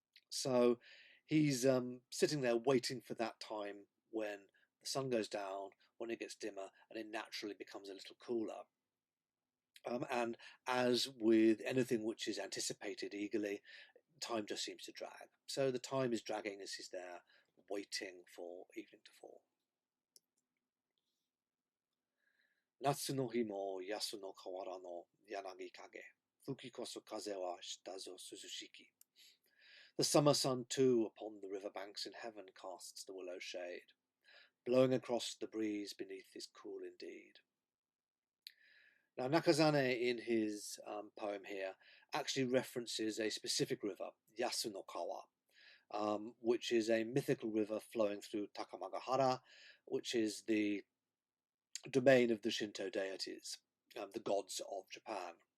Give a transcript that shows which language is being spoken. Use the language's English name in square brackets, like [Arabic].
[English] So he's sitting there waiting for that time when the sun goes down, when it gets dimmer, and it naturally becomes a little cooler. And as with anything which is anticipated eagerly, time just seems to drag. So the time is dragging as he's there waiting for evening to fall. [Japanese] 夏の日も安の河原の柳陰。吹きこそ風はしたぞ涼しき。 [English] The summer sun, too, upon the river banks in heaven casts the willow shade, blowing across the breeze beneath is cool indeed. Now, Nakazane, in his poem here, actually references a specific river, Yasunokawa, which is a mythical river flowing through Takamagahara, which is the domain of the Shinto deities, the gods of Japan.